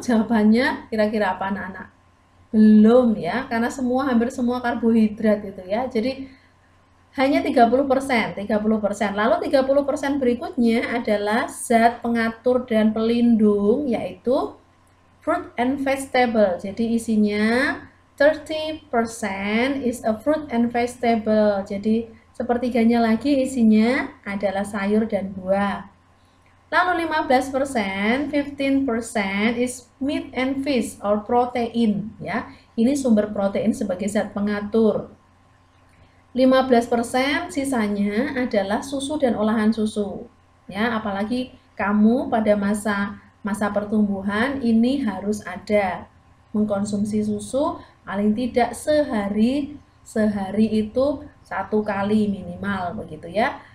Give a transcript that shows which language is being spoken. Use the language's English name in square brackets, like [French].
[Indonesian] Jawabannya kira-kira apa anak-anak? Belum ya, karena hampir semua karbohidrat gitu ya. Jadi hanya 30%. Lalu 30% berikutnya adalah zat pengatur dan pelindung, yaitu [English] fruit and vegetable. [Indonesian] Jadi isinya [English] 30% is a fruit and vegetable. [Indonesian] Jadi sepertiganya lagi isinya adalah sayur dan buah. [English] Lalu 15%, 15% is meat and fish or protein ya. [Indonesian] Ini sumber protein sebagai zat pengatur. 15% sisanya adalah susu dan olahan susu. Ya, apalagi kamu pada masa pertumbuhan ini harus ada mengkonsumsi susu paling tidak sehari itu 1 kali minimal begitu ya.